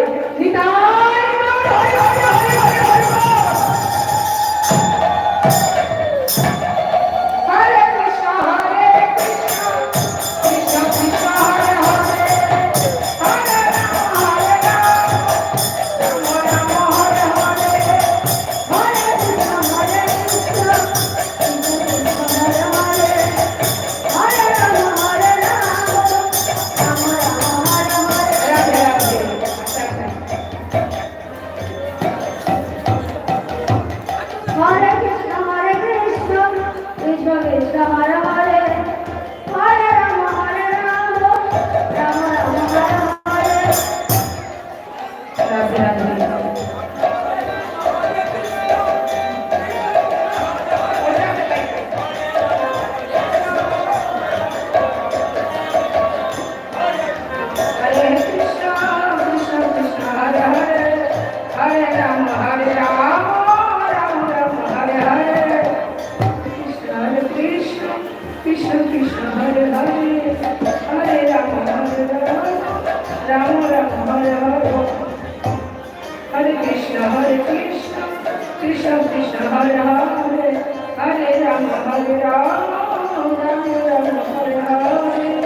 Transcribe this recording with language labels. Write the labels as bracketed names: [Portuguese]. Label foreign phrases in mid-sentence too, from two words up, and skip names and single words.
[Sanskrit] নিতাই হরে কৃষ্ণ হরে কৃষ্ণ কৃষ্ণ কৃষ্ণ হরে হরে হরে রাম হরে রাম রাম রাম হরে হরে হরে কৃষ্ণ হরে কৃষ্ণ কৃষ্ণ কৃষ্ণ হরে হরে হরে রাম হরে রাম রাম রাম হরে হরে। রাধে রাধে। Hare Krishna, Hare Krishna, Krishna Krishna, Hare Hare, Hare Rama, Hare Rama, Rama Rama, Hare Hare. রাধে রাধে। হরে কৃষ্ণ কৃষ্ণ কৃষ্ণ হরে হরে হরে রাম রাম রাম হরে হরে কৃষ্ণ হরে কৃষ্ণ কৃষ্ণ কৃষ্ণ হরে হরে হরে রাম রাম হরে হরে হরে কৃষ্ণ কৃষ্ণ কৃষ্ণ হরে হরে হরে রাম রাম হরে হরে।